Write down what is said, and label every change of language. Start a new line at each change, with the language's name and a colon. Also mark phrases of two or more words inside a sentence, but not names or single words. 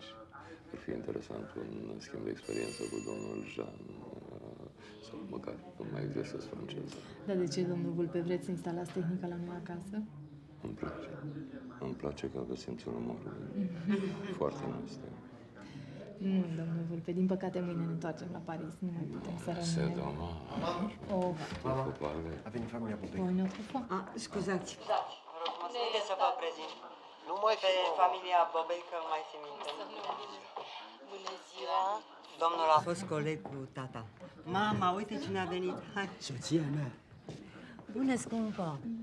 Romanian: Ar fi interesant un schimb de experiență cu domnul Jean, sau măcar mai exersez franceză. Dar de ce, domnul Vulpe, vreți să instalați tehnica la noi acasă? Îmi place. Îmi place că aveți simțul umorului. Foarte nasty. Nu, domnul Vulpe, din păcate mâine ne întoarcem la Paris. Nu mai putem să rămânem.
French: C'est dommage. Oh,
Romanian: A venit familia Popei.
French: Poi notre fois.
Romanian: Scuzați. Haideți să vă prezint. Nu mai pe familia Bobei, că mai țin minte. Bună ziua! Domnul a fost coleg cu tata. Mama, uite cine a venit. Hai. Soția mea. Bună, scumpă!